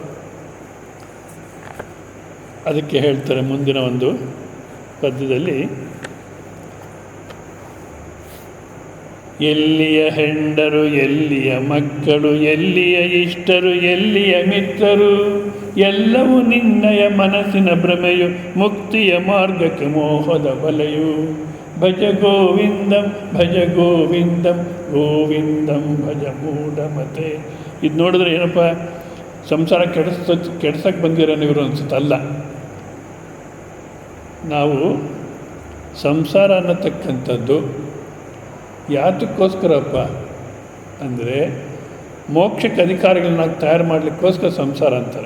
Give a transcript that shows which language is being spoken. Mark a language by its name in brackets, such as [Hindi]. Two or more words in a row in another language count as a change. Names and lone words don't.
[Kannada] ಅದಕ್ಕೆ ಹೇಳ್ತಾರೆ ಮುಂದಿನ ಒಂದು ಪದ್ಯದಲ್ಲಿ, ಎಲ್ಲಿಯ ಹೆಂಡರು, ಎಲ್ಲಿಯ ಮಕ್ಕಳು, ಎಲ್ಲಿಯ ಇಷ್ಟರು, ಎಲ್ಲಿಯ ಮಿತ್ರರು, ಎಲ್ಲವೂ ನಿನ್ನಯ ಮನಸ್ಸಿನ ಭ್ರಮೆಯು, ಮುಕ್ತಿಯ ಮಾರ್ಗಕ್ಕೆ ಮೋಹದ ಬಲೆಯು. [Sanskrit] ಭಜ ಗೋವಿಂದಂ ಭಜ ಗೋವಿಂದಂ ಗೋವಿಂದಂ ಭಜ ಮೂಢಮತೆ. [Kannada] ಇದು ನೋಡಿದ್ರೆ ಏನಪ್ಪ, ಸಂಸಾರ ಕೆಡ್ಸಕ್ಕೆ ಬಂದಿರೋನು ಇವರು ಅನಿಸುತ್ತಲ್ಲ. ನಾವು ಸಂಸಾರ ಅನ್ನತಕ್ಕಂಥದ್ದು ಯಾತಕ್ಕೋಸ್ಕರಪ್ಪ ಅಂದರೆ ಮೋಕ್ಷಕ್ಕೆ ಅಧಿಕಾರಿಗಳನ್ನ ತಯಾರು ಮಾಡಲಿಕ್ಕೋಸ್ಕರ ಸಂಸಾರ ಅಂತಾರೆ.